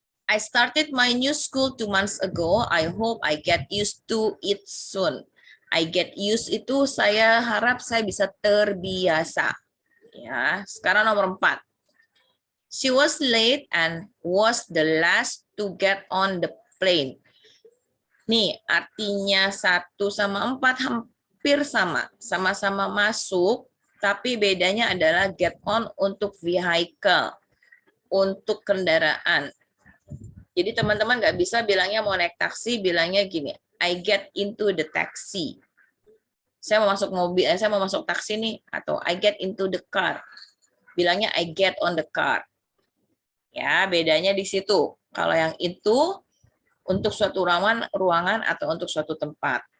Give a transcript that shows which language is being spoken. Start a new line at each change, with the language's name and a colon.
English: I started my new school 2 months ago. I hope I get used to it soon. I get used
Indonesian: itu saya harap saya bisa terbiasa. Ya, sekarang nomor 4.
English: She was late and was the last to get on the plane.
Indonesian: Nih, artinya 1 sama 4 hampir sama. Sama-sama masuk, tapi bedanya adalah get on untuk vehicle, untuk kendaraan. Jadi teman-teman nggak bisa bilangnya mau naik taksi, bilangnya gini,
English: I get into the taxi.
Indonesian: Saya mau masuk mobil, saya mau masuk taksi nih, atau
English: I get into the car.
Indonesian: Bilangnya
English: I get on the car.
Indonesian: Ya, bedanya di situ. Kalau yang itu untuk suatu ruangan atau untuk suatu tempat.